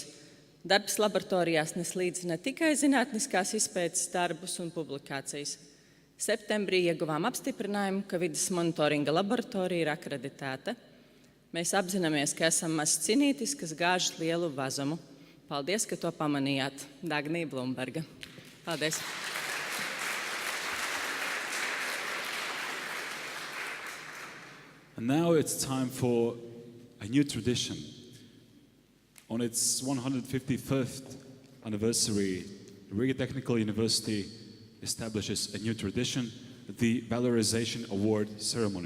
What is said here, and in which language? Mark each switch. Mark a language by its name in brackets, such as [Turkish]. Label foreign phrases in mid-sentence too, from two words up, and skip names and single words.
[Latvian] Darbs laboratorijās nes līdzi ne tikai zinātniskās izpētes darbus un publikācijas. Septembrī ieguvām apstiprinājumu, ka vides monitoringa laboratorija ir akreditēta. Mēs apzināmies, ka esam mazs cinītis, kas gāž lielu vazumu. Paldies, ka to pamanījāt. Dagnie Blumberga. Paldies. [English] And now it's time for a new tradition. On its 151st anniversary, Riga Technical University establishes a new tradition, the Valorization Award ceremony.